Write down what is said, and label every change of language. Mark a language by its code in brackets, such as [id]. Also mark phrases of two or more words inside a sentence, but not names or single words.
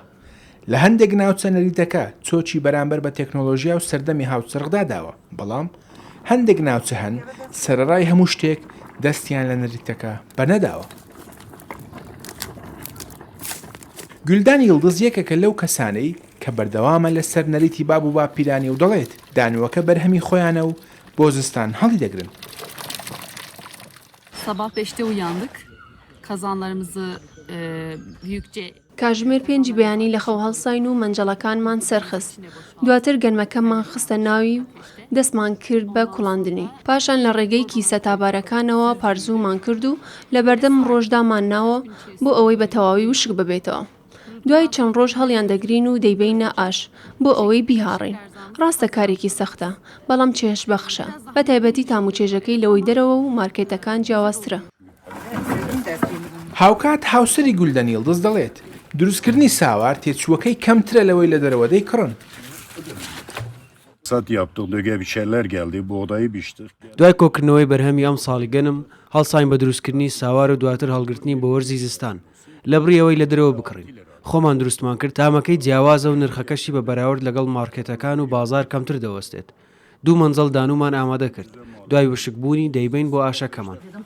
[ckb] لە هەندێک ناوچە نەریتەکە چۆچی بەرامبەر بە تەکنۆلۆژیا و سەردەمی هاوچەرخدا داوە، بەڵام هەندێک ناوچە هەن سەرەڕای هەموو شتێک دەستیان لە نەریتەکە بەرنەداوە. گولدان یڵدز یەکێکە لەو کەسانەی کە بەردەوامە لەسەر نەریتی باب و باپیرانی و دەڵێت دانووەکە بەرهەمی خۆیانە و بۆ زستان هەڵی دەگرن. [tr] Sabah 5'te uyandık. Kazanlarımızı büyükçe [ckb] کاژمێر پێنجی بەیانی لە خەو هەڵساین و مەنجەڵەکانمان سەرخست. دواتر گەنمەکەمان خستە ناوی و دەستمان کرد بە کوڵاندنی. پاشان لە ڕێگەی کیسە تابارەکانەوە پارزوومان کرد و لە بەردەم ڕۆژدامان ناوە بۆ ئەوەی بە تەواوی وشک ببێتەوە. دوای چەند ڕۆژ هەڵیان دەگرین و دەیبینە ئاش بۆ ئەوەی بیهاڕین. ڕاستە کارێکی سەختە، بەڵام چێش بەخشە. بە تایبەتی تاموچێژەکەی لەوەی دەرەوە و مارکێتەکان جیاوازترە. هاوکات هاوسەری گولدان یڵدز دەڵێت دروستکردنی ساوار تێچووەکەی کەمترە لەوەی لە دەرەوە دەیکڕن. [tr] Sat yaptık, döge bir şeyler geldi, buğdayı biçtik. [ckb] دوای کۆکردنەوەی بەرهەمی ئەم ساڵی گەنم هەڵساین بە دروستکردنی ساوار و دواتر هەڵگرتنی بە وەرزی زستان لە بڕیەوەی لە دەرەوە بکڕین. خۆمان دروستمان کرد تامەکەی جیاوازە و نرخەکەشی بە بەراورد لەگەڵ مارکێتەکان و بازار کەمتر دەوەستێت. دوو مەنجەڵ دانومان ئامادە کرد. دوای وشکبوونی دەیبین بۆ ئاشەکەمان.